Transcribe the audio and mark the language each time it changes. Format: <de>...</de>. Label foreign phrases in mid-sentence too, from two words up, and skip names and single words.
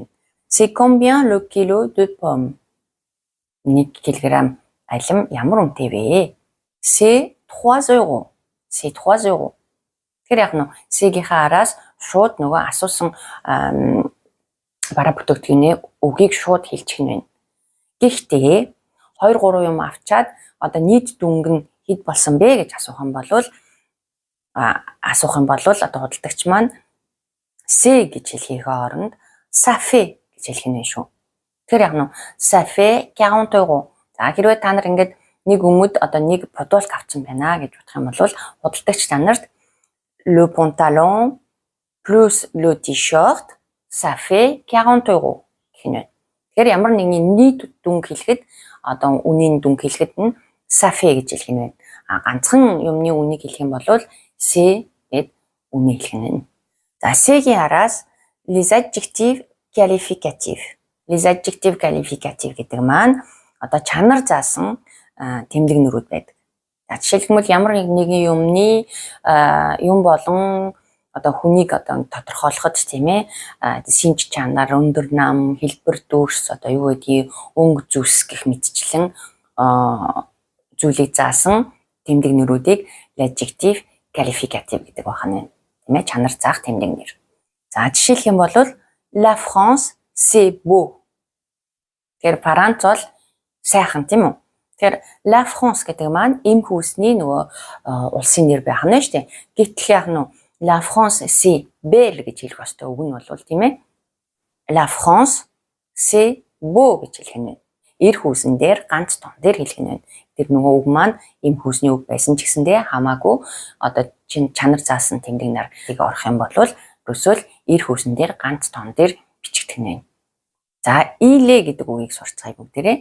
<fr>C'est combien le kilo de pomme?</fr> <mn>1 кг алим ямар үнэтэй вэ?</mn> <fr>C'est 3 €. C'est 3 €.</fr> <mn>Тэгэхээр яг нь C-гийнхаа араас шууд нөгөө асуусан бараа бүтээгдэхүүний үгийг шууд хэлчих нь байна. Гэхдээ 2 3 юм авчаад одоо нийт дүнг нь хэд болсон бэ гэж асуух юм бол одоо худалдагч маань C гэж хэлхийнхээ оронд</mn> <fr>ça fait</fr> <mn>гэж хэлэх нь шүү. Тэгэхээр яг нь</mn> <fr>ça fait</fr> <mn>40 €. За хэрвээ та нар ингээд нэг өмд одоо нэг продукт авсан байна гэж бодох юм бол худалдагч та нарт</mn> <fr>le pantalon plus le t-shirt ça fait 40 €</fr> <mn>гэх нь байна. Тэгэхээр ямар нэгний нийт дүнг хэлэхэд одоо үнийн дүнг хэлэхэд нь</mn> <fr>ça fait</fr> <mn>гэж хэлэх нь байна. Ганцхан юмны үнийг хэлэх юм бол C гэд үнийг хэлэх нь байна. За C-гийн араас</mn> <fr>les adjectifs qualificatifs. Les adjectifs qualificatifs</fr> <mn>гэдэг маань одоо чанар заасан тэмдэг нэрүүд байдаг. Жишээлбэл ямар нэгэн юмны юм болон одоо хүнийг одоо тодорхойлоход тийм ээ шинж чанар, өндөр нам, хэлбэр дүрс одоо юу гэдгийг өнгө зүс гэх мэтчлэн зүйлийг заасан тэмдэг нэрүүдийг</mn> <fr>adjective qualificative</fr> <mn>гэдэг байна. Тийм ээ чанар заах тэмдэг нэр. За жишээлх юм бол</mn> <fr>la France c'est beau.</fr> <mn>Тэгэхээр Франц бол сайхан тийм үү? Тэгэхээр la France гэдэг маань эм хүүсний нөгөө улсын нэр байх нь шүү дээ. Гэтэл яг нь</mn> <fr>la France c'est belle</fr> <mn>гэж хэлэх ёстой үг нь бол тийм ээ.</mn> <fr>La France c'est beau</fr> <mn>гэж хэлэх нь. Эр хүүсэн дээр ганц тон дээр хэлэх нь. Тэр нөгөө үг маань эм хүүсний үг байсан ч гэсэндээ хамаагүй одоо чанар заасан тэмдэг нарыг орох юм бол ерөөсөө эр хүүсэн дээр ганц тон дээр бичигдэх нь. За илэ гэдэг үгийг сурцгаая бүгдээрээ.</mn>